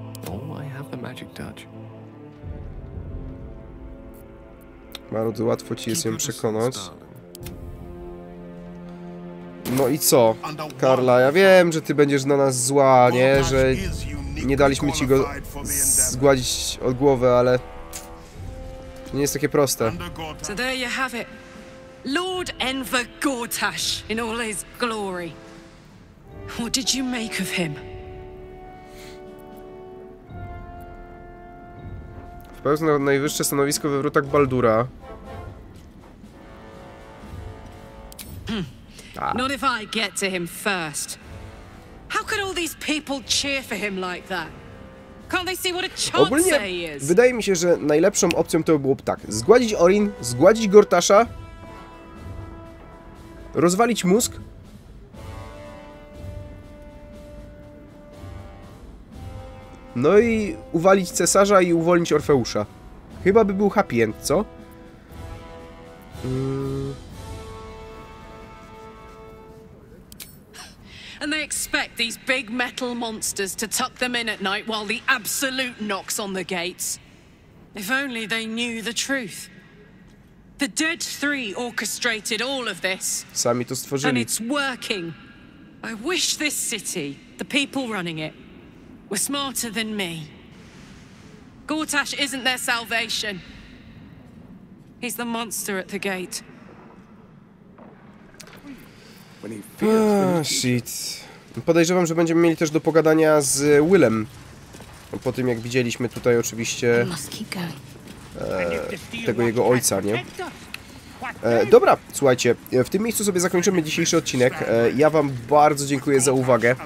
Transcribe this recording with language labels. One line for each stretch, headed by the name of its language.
English: Oh, I have the magic touch.
Polish: Bardzo łatwo ci jest ją przekonać. No i co? Karla, ja wiem, że ty będziesz na nas zła, nie? Że nie daliśmy ci go zgładzić od głowy, ale to nie jest takie proste.
English: So there you have it. Lord Enver Gortash in all his glory. What did you make of him?
Polish: Wpełzł na najwyższe stanowisko we Wrotach Baldura.
English: Not if I get to him first. How could all these people cheer for him like that? Can't they see what a chance he is? Wydaje mi się, że najlepszą opcją to byłoby tak. Zgładzić Orin, zgładzić Gortasza, rozwalić mózg, no i uwalić cesarza i uwolnić Orfeusza. Chyba by był happy end, co? And they expect these big metal monsters to tuck them in at night while the Absolute knocks on the gates. If only they knew the truth. The Dead Three orchestrated all of this.
Polish: Sami to stworzyli.
English: And it's working. I wish this city, the people running it, were smarter than me. Gortash isn't their salvation. He's the monster at the gate. Shit.
Polish: Podejrzewam, że będziemy mieli też do pogadania z Willem. Po tym, jak widzieliśmy tutaj oczywiście tego jego ojca, nie? Dobra, słuchajcie, w tym miejscu sobie zakończymy dzisiejszy odcinek. Ja wam bardzo dziękuję za uwagę.